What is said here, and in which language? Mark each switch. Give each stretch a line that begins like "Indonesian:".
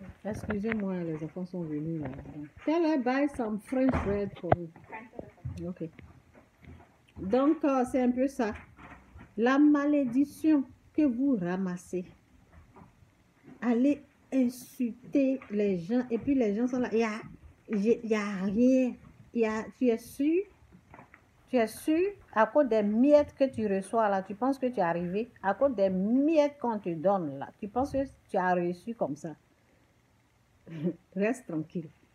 French: Excusez-moi, les enfants sont venus là.
English: Tell her buy some French bread for me.
French: Ok. Donc, c'est un peu ça. La malédiction que vous ramassez. Allez insulter les gens et puis les gens sont là. Il y a rien. Tu es sûr, à cause des miettes que tu reçois là, tu penses que tu es arrivé, à cause des miettes qu'on te donne là, tu penses que tu as reçu comme ça. Reste tranquille.